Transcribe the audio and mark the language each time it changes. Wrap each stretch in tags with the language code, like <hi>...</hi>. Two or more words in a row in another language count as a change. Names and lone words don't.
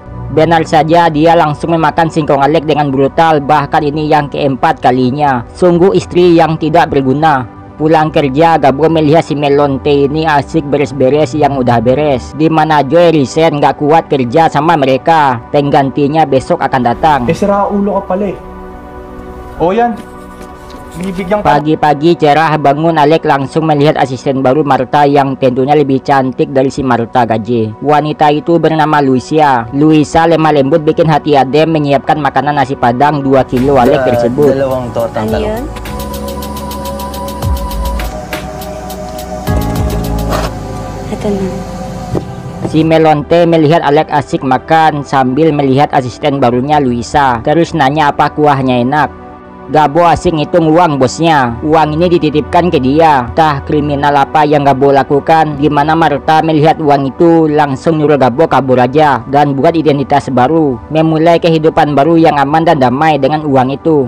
<id>Benar saja, dia langsung memakan singkong Alek dengan brutal. Bahkan ini yang keempat kalinya. Sungguh istri yang tidak berguna. Pulang kerja, Gabo melihat si Melonte ini asik beres-beres yang udah beres. Dimana Joy resign, gak kuat kerja sama mereka. Penggantinya besok akan datang.</id> <tl>Sira ulo ka pala eh. O yan, bibigyan ka.</tl> <id>Pagi-pagi cerah bangun, Alek langsung melihat asisten baru Marta yang tentunya lebih cantik dari si Marta gaje. Wanita itu bernama Luisa. Luisa lemah lembut bikin hati adem menyiapkan makanan nasi padang 2 kilo Alek tersebut.</id> <tl>Dalawang tortang Ano yun? Ito na.</tl> <id>Si Melonte melihat Alek asik makan sambil melihat asisten barunya Luisa. Terus nanya apa kuahnya enak. Gabo asik ngitung uang bosnya. Uang ini dititipkan ke dia. Tah kriminal apa yang Gabo lakukan? Gimana Marta melihat uang itu langsung nyuruh Gabo kabur aja dan buat identitas baru, memulai kehidupan baru yang aman dan damai dengan uang itu.</id>